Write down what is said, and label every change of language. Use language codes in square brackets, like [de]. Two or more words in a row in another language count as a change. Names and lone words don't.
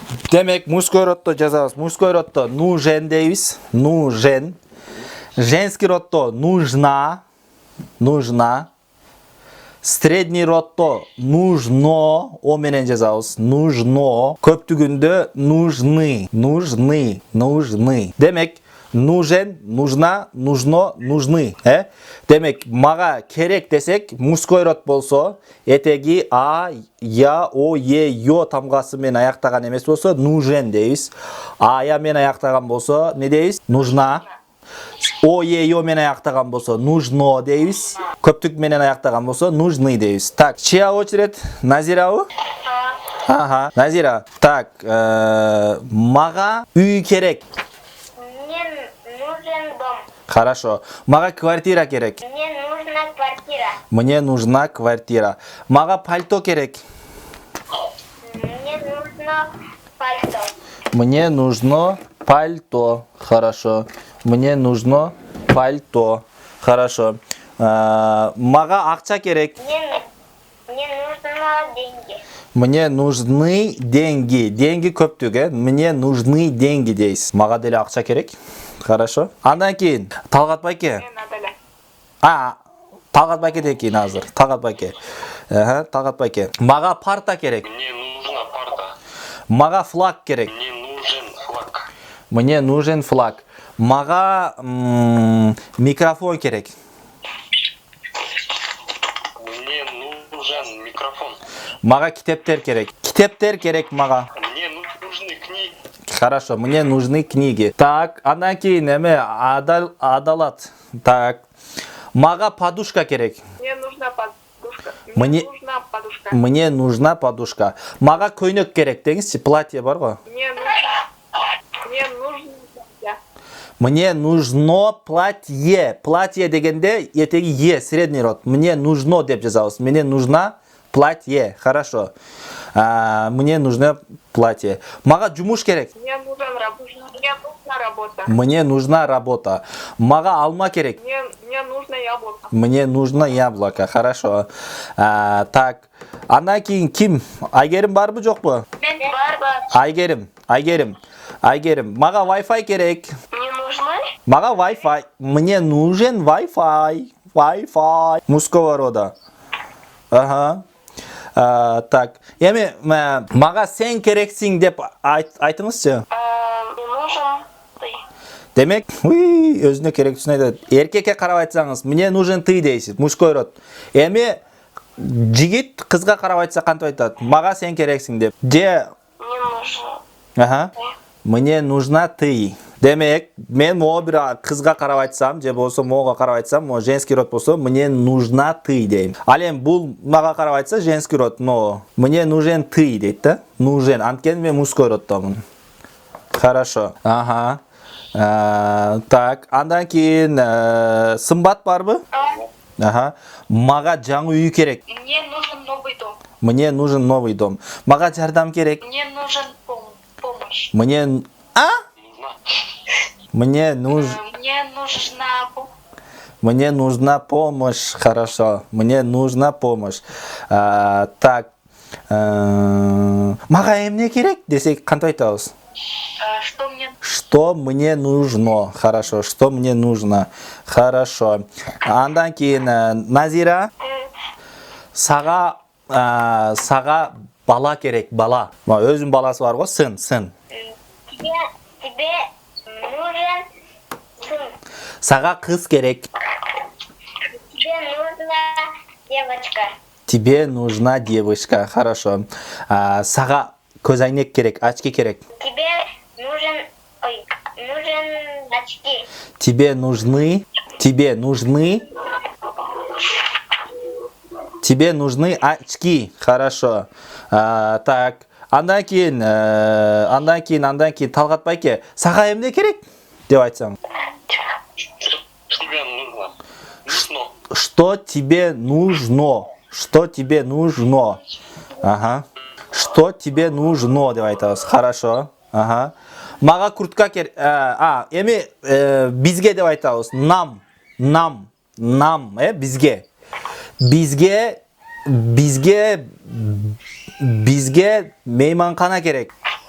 [ky] Demek [ru] мужской родто [ky] жазабыз. [ru] Мужской родто нужен [ky] дейбиз. [ru] Нужен. Женский родто нужна. Нужна. Средний родто нужно. [ky] О менен жазабыз. [ru] Нужно. Көптүгүндө нужны. Нужны. Нужны. Демек нужен, нужна, нужно, нужны. [ky] Демек мага керек десек [ru] мужской род [ky] болсо, этеги а, я, о, е, ё тамгасы менен аяктаган эмес болсо нужен дейбиз. А, я менен аяктаган болсо не дейбиз? Нужна. О, е, ё менен аяктаган болсо нужно дейбиз. Көптүк менен аяктаган болсо нужны дейбиз. [ru] Так, чья очередь? Назирабы? Ага, Назира. [ky] Так, мага үй керек. [ru] Нужен дом. Хорошо. [ky] Мага квартира керек. [ru] Мне нужна квартира. Мне нужна квартира. [ky] Мага пальто керек. [ru] Мне нужно пальто. Мне нужно пальто. Хорошо. Мне нужно пальто. Хорошо. [ky] Мага акча керек. [ru] Мне нужны деньги. Мне нужны деньги. Деньги көптүк, Мне нужны деньги дейсиз. [ky] Мага деле акча керек. Хорошо. Андан кийин Талгат байке. Талгат байкеден кийин азыр. Талгат байке. Талгат байке. Мага парта керек. [ru] Мне нужна парта. [ky] Мага флаг керек. [ru] Мне нужен флаг. Мне нужен флаг. [ky] Мага микрофон керек. [ru] Мне нужен микрофон. [ky] Мага китептер керек. Китептер керек мага. [ru] Мне нужны книги. Хорошо, мне нужны книги. Так, [ky] андан кийин адалат. Так. Мага подушка керек. [ru] Мне нужна подушка. Мне- нужна подушка. Мне нужна подушка. [ky] Мага көйнөк керек деңизчи, платье бар го. [ru] Мне нужно платье. Мне нужно платье. Платье [ky] дегенде этеги [ru] е, средний род. Мне нужно [ky] деп жазабыз. [ru] Мне нужна платье. Хорошо. Мне нужно платье. [ky] Мага жумуш керек. [ru] Мне нужна работа. Мне нужна работа. [ky] Мага алма керек. [ru] Мне нужно яблоко. Мне нужно яблоко. Хорошо. Так. [ky] Андан кийин ким? Айгерим барбы жокпу? Мен бар. Айгерим. Мага Wi-Fi керек. [ru] Мне нужны? [ky] Мага Wi-Fi. [ru] Мне нужен Wi-Fi. Wi-Fi. Мужского рода. Ага. Так. [ky] Эми мага сен керексиң деп айтыңызчы. [ru] Мне нужен ты. [ky] Демек, өзүнө керектүүсүн айтат. Эркекке карап айтсаңыз, [ru] мне нужен ты дейсиз, мужской род. [ky] Эми жигит кызга карап айтса кантип айтат? Мага сен керексиң деп. Же [ru] Мне нужен. Ага. Мне нужна ты. [ky] Демек, мен могу бир кызга карап айтсам, же болсо могуга карап айтсам, могу [ru] женский род [ky] болсо, [ru] мне нужна ты дейм. [ky] Ал эми бул мага карап айтса [ru] женский род, [ky] но [ru] мне нужен ты [ky] дейт да? Нужен. Анткени мен мужской роддомун. [ru] Хорошо. Ага. [ky] Так, андан кийин сымбат барбы? Ага. Мага жаңы үй керек. [ru] Мне нужен новый дом. Мне нужен новый дом. [ky] Мага жардам керек. [ru] Мне нужен помощь. Мне Нужна. Мне нужен Мне нужна помощь. Хорошо. Мне нужна помощь. Так. [ky] Мага эмне керек десек кантип айтабыз? [ru] Что мне нужно? Хорошо. Что мне нужно? Хорошо. [ky] Андан кийин Назира. Сага бала керек, бала. Өзүнүн баласы бар го, [ru] сын. Тебе нужен сын. [ky] Сага кыз керек. [ru] Тебе нужна девочка. Тебе нужна девочка. Хорошо. [ky] Сага көзайнек керек, очки керек. [ru] Тебе нужен очки. Тебе нужны очки. Хорошо. Так. [ky] Андан кийин Талгат байке, сага эмне керек деп айтсам? [ru] Тебе нужно. Что тебе нужно? Что тебе нужно? Ага. Что тебе нужно [ky] деп айтабыз. [ru] Хорошо. Ага. [ky] Мага куртка керек. Эми бизге деп айтабыз. Нам, бизге. Бизге мейманкана керек.